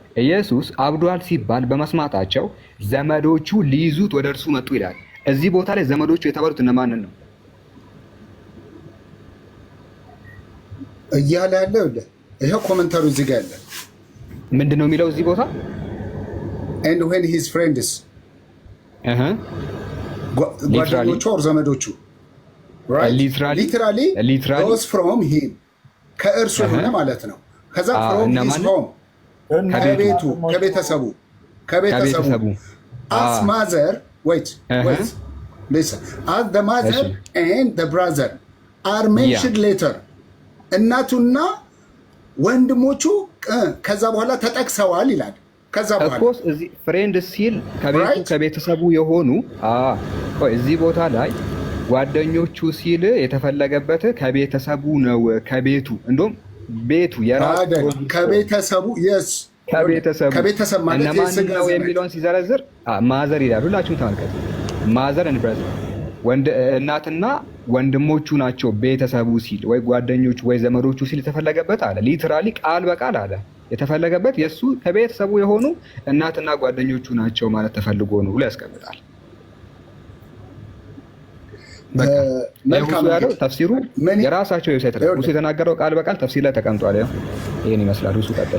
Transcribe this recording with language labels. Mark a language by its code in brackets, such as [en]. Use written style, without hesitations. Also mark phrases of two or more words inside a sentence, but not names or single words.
[am] ኢየሱስ አብዷል ሲባል በመስማታቸው ዘመዶቹ ሊይዙት ወደ እርሱ መጡ ይላል። እዚህ ቦታ ላይ ዘመዶቹ የተባሉት እነማንን ነው እያለ ያለው? ይሄው ኮሜንታሩ እዚህ ጋር ያለ ምንድን ነው የሚለው እዚህ ቦታ? [en] and when his friends ጓደኞቹ or ዘመዶቹ right literally goes from him [am] ከእርሱ ሆነ ማለት ነው። ከዛ [en] from his home [am] ከቤቱ ከቤተሰቡ [en] as mother wait listen as the mother and the brother are mentioned later [am] እናቱና ወንድሞቹ ከዛ በኋላ ተጠቅሰዋል ይላል። ከዛ በኋላ ኦፍኮርስ እዚህ ፍሬንድ ሲል ከቤተሰቡ የሆኑ እዚህ ቦታ ላይ ጓደኞቹ ሲል የተፈለገበት ከቤተሰቡ ነው። ከቤቱ እንደውም ቤቱ የራሱ ከቤተሰቡ yes ከቤተሰብ ማለት እነማን ነው የሚለውን ሲዘረዝር ማዘር ይላል። ሁላችሁም ተመልከቱ። [en] mother and brother [am] እናትና ወንድሞቹ ናቸው ቤተሰቡ ሲል ወይ ጓደኞቹ ወይ ዘመዶቹ ሲል የተፈለገበት አለ። ሊትራሊ ቃል በቃል አለ የተፈለገበት የሱ ከቤተሰቡ የሆኑ እናትና ጓደኞቹ ናቸው ማለት ተፈልጎ ነው ብሎ ያስቀምጣል። መልካም ያለው ተፍሲሩ የራሳቸው ዌብሳይት ላይ እሱ የተናገረው ቃል በቃል ተፍሲር ላይ ተቀምጧል። ይሄን ይመስላል። እሱ ቀጥል።